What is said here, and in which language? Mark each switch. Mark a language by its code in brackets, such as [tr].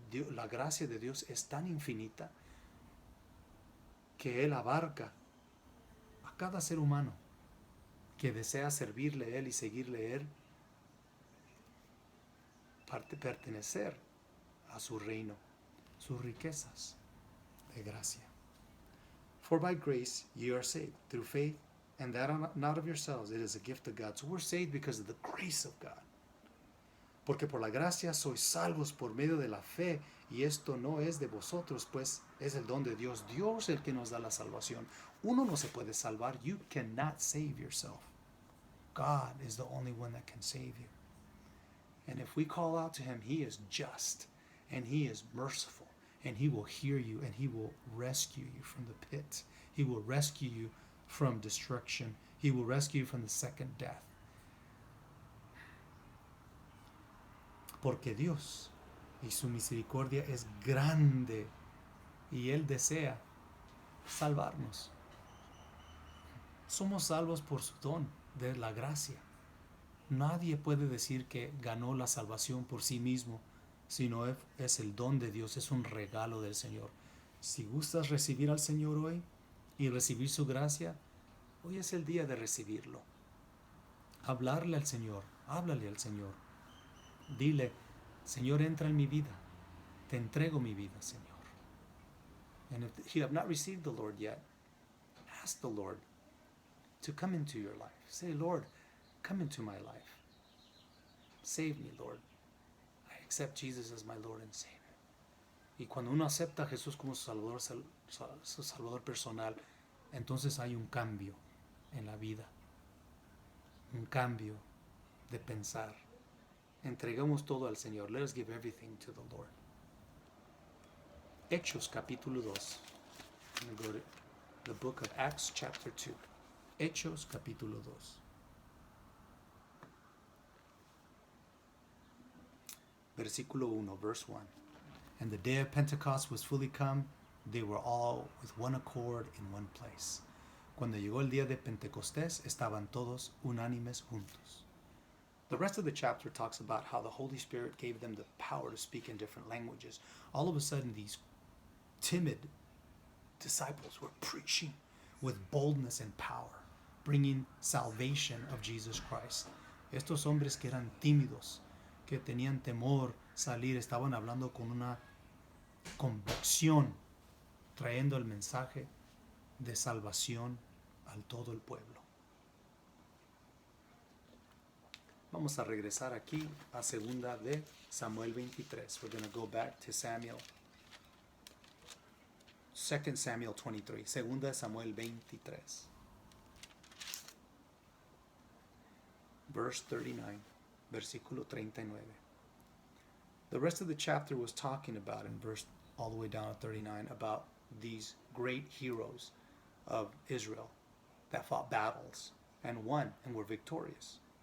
[es] La gracia de Dios es tan infinita que Él abarca a cada ser humano que desea servirle a Él y seguirle a Él, pertenecer a su reino, sus riquezas de gracia. [en] For by grace ye are saved, through faith, and that not of yourselves, it is a gift of God. So we're saved because of the grace of God. [es] Porque por la gracia sois salvos por medio de la fe, y esto no es de vosotros, pues es el don de Dios. Dios el que nos da la salvación. Uno no se puede salvar. [en] You cannot save yourself. God is the only one that can save you. And if we call out to Him, He is just, and He is merciful, and He will hear you, and He will rescue you from the pit. He will rescue you from destruction. He will rescue you from the second death. [es] Porque Dios y su misericordia es grande, y Él desea salvarnos. Somos salvos por su don de la gracia. Nadie puede decir que ganó la salvación por sí mismo, sino es el don de Dios, es un regalo del Señor. Si gustas recibir al Señor hoy y recibir su gracia, hoy es el día de recibirlo. Hablarle al Señor, háblale al Señor. Dile, Señor, entra en mi vida, te entrego mi vida, Señor. [en] And if you have not received the Lord yet, ask the Lord to come into your life. Say, Lord, come into my life. Save me, Lord. I accept Jesus as my Lord and Savior. [es] Y cuando uno acepta a Jesús como su Salvador personal, entonces hay un cambio en la vida. Un cambio de pensar. Entregamos todo al Señor. [en] Let us give everything to the Lord. [es] Hechos capítulo 2. [en] I'm going to go to the book of Acts chapter 2. [es] Hechos capítulo 2. Versículo 1, [en] verse 1. And the day of Pentecost was fully come, they were all with one accord in one place. [es] Cuando llegó el día de Pentecostés, estaban todos unánimes juntos. [en] The rest of the chapter talks about how the Holy Spirit gave them the power to speak in different languages. All of a sudden, these timid disciples were preaching with boldness and power, bringing salvation of Jesus Christ. [es] Estos hombres que eran tímidos, que tenían temor salir, estaban hablando con una convicción, trayendo el mensaje de salvación al todo el pueblo. Vamos a regresar aquí a segunda de Samuel 23. [en] We're going to go back to Samuel. [es] 2 Samuel 23. Segunda de Samuel 23. [en] Verse 39. [es] Versículo 39. [en] The rest of the chapter was talking about, in verse all the way down to 39, about these great heroes of Israel that fought battles and won and were victorious.